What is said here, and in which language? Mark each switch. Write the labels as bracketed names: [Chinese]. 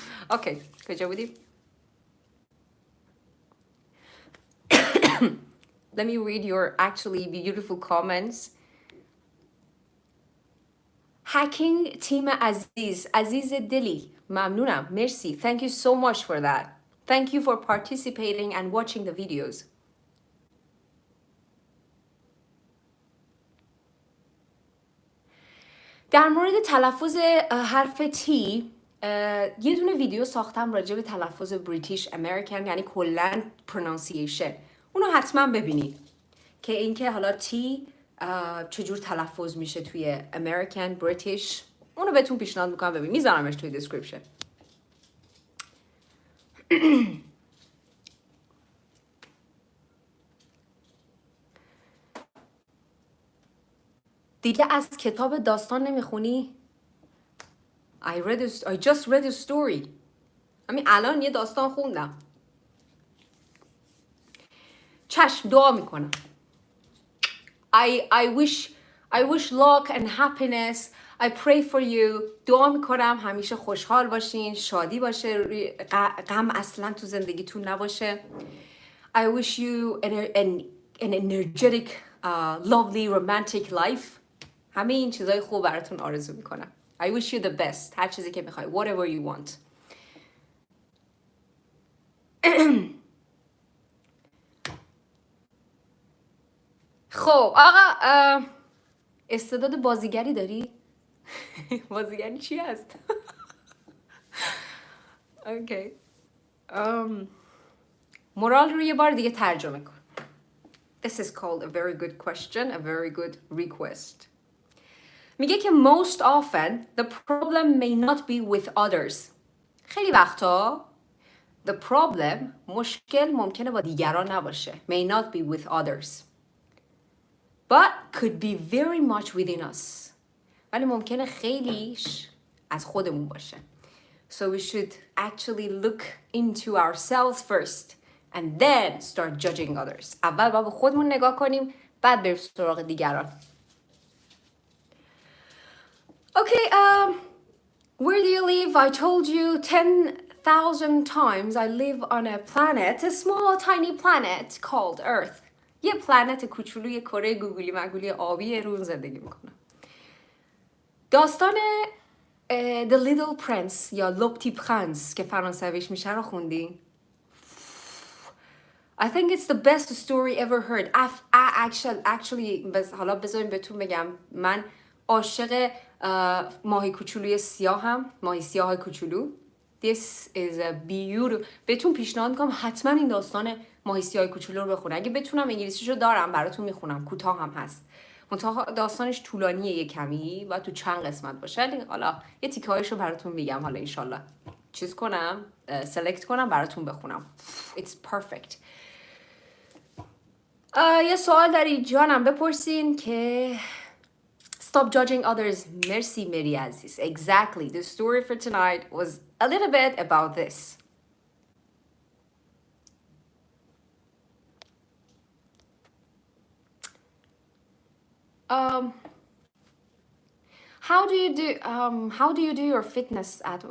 [Persian] اوکی، کجا بودیم؟ [English] Let me read your actually beautiful comments. [Persian] Hacking تیم عزیز دلی، ممنونم، مرسی. [English] Thank you so much for that. Thank you for participating and watching the videos. [Persian] در مورد تلفظ حرف T یه دونه ویدیو ساختم راجع به تلفظ بریتیش امریکن، یعنی کلاً پرونانسیشن. اونو حتما ببینید که اینکه حالا T چجور تلفظ میشه توی امریکن، بریتیش. اونو بهتون پیشنهاد میکنم ببینید، میذارمش توی دیسکریپشن. دیگه از کتاب داستان نمیخونی؟ [English] I just read a story. [Persian] همین الان یه داستان خوندم. چشم، دعا میکنم. [English] I wish luck and happiness. I pray for you. [Persian] دعا میکنم همیشه خوشحال باشین، شادی باشه، غم اصلا تو زندگیتون نباشه. [English] I wish you an energetic, lovely, romantic life. [Persian] همه این چیزای خوب براتون آرزو میکنم. [English] I wish you the best. [Persian] هر چیزی که میخوای. [English] Whatever you want. [Persian] خب آقا، استعداد بازیگری داری؟ بازیگری چی هست؟ اوکی. مورال رو یه بار دیگه ترجمه کن. [English] This is called a very good question, a very good request. [Persian] میگه که [English] most often the problem may not be with others. [Persian] خیلی وقتا the problem، مشکل ممکنه با دیگران نباشه. [English] May not be with others. But could be very much within us. [Persian] ولی ممکنه خیلیش از خودمون باشه. [English] So we should actually look into ourselves first and then start judging others. [Persian] اول باید به خودمون نگاه کنیم، بعد بریم سراغ دیگران. [English] Okay, where do you live? I told you 10,000 times I live on a planet, a small tiny planet called Earth. [Persian] یه پلنت کوچولوی کره گوگلی مگولی آبی رو زندگی میکنم. داستان The Little Prince یا Le Petit Prince که فرانسویش میشه رو خوندین؟ [English] I think it's the best story ever heard. [Persian] Actually حالا بذاریم بهتون بگم، من عاشق ماهی کوچولوی سیاهم، ماهی سیاه های کوچولو. [English] This is a beautiful. [Persian] بهتون پیشنهاد میکنم حتما این داستان ماهی سیاه های کوچولو رو بخونید. اگه بتونم انگلیسیشو دارم براتون میخونم، کوتاه هم هست. منتها داستانش طولانیه یه کمی و تو چند قسمت باشه. حالا یه تیکه هایشو براتون میگم، حالا انشالله چیز کنم، سلکت کنم براتون بخونم. [English] It's perfect. [Persian] یه سوال داری جانم بپرسین که [English] Stop judging others. [Persian] مرسی مری عزیز. Exactly. [English] The story for tonight was a little bit about this. How do you do your fitness at?